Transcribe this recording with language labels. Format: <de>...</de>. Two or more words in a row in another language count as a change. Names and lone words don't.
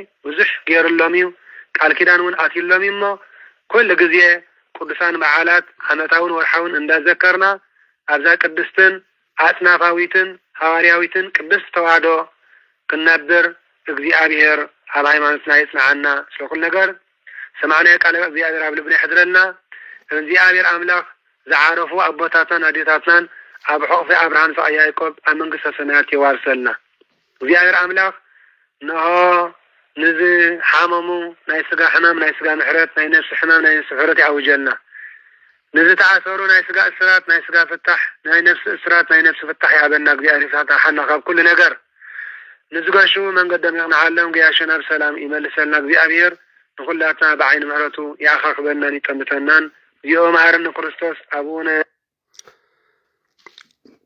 <ti>ብዙሕ ገይሩሎም እዩ ቃል ኪዳን እውን ኣትዩሎም እሞ ኩሉ ጊዜ ቅዱሳን በዓላት ዓመታውን ወርሓውን እንዳዘከርና ኣብዛ ቅድስትን አጽናፋዊትን ሐዋርያዊትን ቅድስት ተዋሕዶ ክነብር እግዚአብሔር ኣብ ሃይማኖትና ይጽናዓና ስለ ኩሉ ነገር ሰማዕናዮ ቃል እግዚአብሔር ኣብ ልብና ይሕድረልና እግዚአብሔር አምላክ ዝዓረፉ አቦታትናን አዴታትናን ኣብ ሕቑፊ አብርሃም ይስሐቅ ያዕቆብ ኣብ መንግስተ ሰማያት ይዋርሰልና እግዚአብሔር አምላክ ነው ንዝ ሓመሙ ናይ ስጋ ሕማም ናይ ስጋ ምሕረት ናይ ነፍሲ ሕማም ናይ ነፍሲ ምሕረት ያውጀልና ንዝ ተኣሰሩ ናይ ስጋ እስራት ናይ ስጋ ፍታሕ ናይ ነፍሲ እስራት ናይ ነፍሲ ፍታሕ ያበና እግዚአብሔር ይፍታሕና ካብ ኩሉ ነገር ንዝገሹ መንገዶም ይቕንዓሎም ገያሾ ናብ ሰላም ይመልሰልና እግዚአብሔር ንኩላትና ብዓይኒ ምሕረቱ ያኸኽበናን ይጠምተናን</ti> <gez>እዚኦ መሐረነ ክርስቶስ</gez> <ti>አቡነ</ti>